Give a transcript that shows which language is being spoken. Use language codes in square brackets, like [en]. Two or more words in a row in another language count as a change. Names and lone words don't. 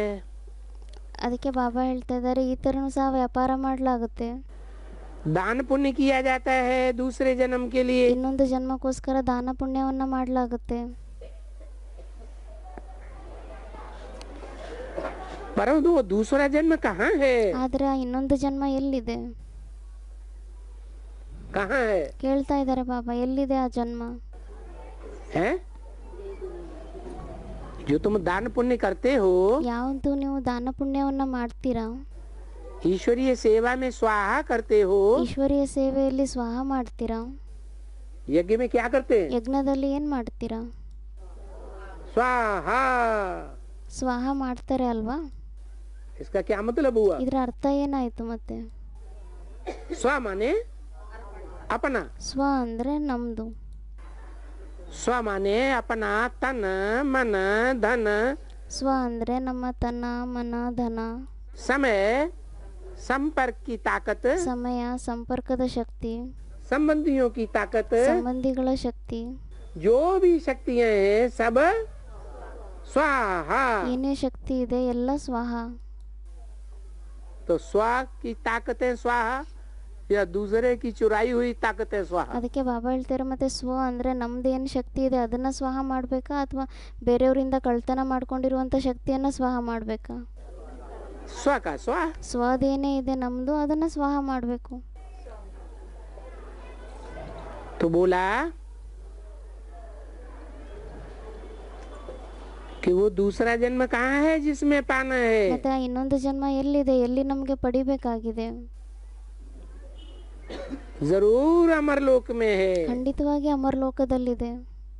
[kn] ಅದಕ್ಕೆ ಬಾಬಾ ಹೇಳ್ತಾ ಇದ್ದಾರೆ, ಈ ಥರನೂ ಸಹ ವ್ಯಾಪಾರ ಮಾಡಲಾಗುತ್ತೆ. [hi] दान पुण्य किया जाता है दूसरे जन्म के लिए. [kn] ಇನ್ನೊಂದು ಜನ್ಮಕ್ಕೋಸ್ಕರ ದಾನ ಪುಣ್ಯವನ್ನ ಮಾಡಲಾಗುತ್ತೆ. [hi] परंतु वो दूसरा जन्म कहाँ है? [kn] ಆದ್ರೆ ಆ ಇನ್ನೊಂದು ಜನ್ಮ ಎಲ್ಲಿದೆ? [hi] कहाँ है? [kn] ಕೇಳ್ತಾ ಇದ್ದಾರೆ ಬಾಬಾ, ಎಲ್ಲಿದೆ ಆ ಜನ್ಮ? [hi] है जो तुम दान पुण्य करते हो, [kn] ಯಾವುದು ನೀವು ದಾನ ಪುಣ್ಯವನ್ನ ಮಾಡ್ತೀರಾ, [hi] ईश्वरीय सेवा में स्वाहा करते हो. [kn] ಈಶ್ವರೀಯ ಸೇವೆಯಲ್ಲಿ ಸ್ವಾಹ ಮಾಡ್ತೀರಾ, [hi] यज्ञ में क्या करते हैं? [kn] ಯಜ್ಞದಲ್ಲಿ ಏನ್ ಮಾಡ್ತೀರಾ? [hi] स्वाहा. [kn] ಸ್ವಾಹ ಮಾಡ್ತಾರೆ ಅಲ್ವಾ? [hi] इसका क्या मतलब हुआ? [kn] ಇದರ ಅರ್ಥ ಏನಾಯ್ತು? ಮತ್ತೆ [hi] स्व माने अपना. [kn] ಸ್ವ ಅಂದ್ರೆ ನಮ್ದು, [hi] स्व माने अपना तन मन धन [kn] ಸ್ವ ಅಂದ್ರೆ ನಮ್ಮ ತನ ಮನ ಧನ, [hi] समय संपर्क की ताकत, [kn] ಸಮಯ ಸಂಪರ್ಕದ ಶಕ್ತಿ, [hi] संबंधियों की ताकत, [kn] ಸಂಬಂಧಿಗಳ ಶಕ್ತಿ, [hi] जो भी शक्तियां हैं सब स्वाहा. [kn] ಏನೇ ಶಕ್ತಿ ಇದೆ ಎಲ್ಲ ಸ್ವಾಹ. [hi] तो स्व की ताकतें स्वाहा या दूसरे की चुराई हुई ताकतें स्वाहा? [kn] ಅದಕ್ಕೆ ಬಾಬಾ ಹೇಳ್ತಾರೆ, ಮತ್ತೆ ಸ್ವ ಅಂದ್ರೆ ನಮ್ದು ಏನು ಶಕ್ತಿ ಇದೆ ಅದನ್ನ ಸ್ವಾಹ ಮಾಡ್ಬೇಕಾ, ಅಥವಾ ಬೇರೆಯವರಿಂದ ಕಳ್ತನ ಮಾಡ್ಕೊಂಡಿರುವಂತ ಶಕ್ತಿಯನ್ನ ಸ್ವಾಹ ಮಾಡ್ಬೇಕಾ? [hi] स्व का स्व. [kn] ಸ್ವದೇನೇ ಇದೆ ನಮ್ದು ಅದನ್ನ ಸ್ವಾಹ ಮಾಡ್ಬೇಕು. [hi] तो बोला कि वो दूसरा जन्म कहाँ है जिसमें पाना है? [kn] ಮತ್ತೆ ಆ ಇನ್ನೊಂದು ಜನ್ಮ ಎಲ್ಲಿದೆ, ಎಲ್ಲಿ ನಮ್ಗೆ ಪಡಿಬೇಕಾಗಿದೆ? [hi] जरूर अमरलोक में है. [kn] ಖಂಡಿತವಾಗಿ ಅಮರಲೋಕದಲ್ಲಿದೆ.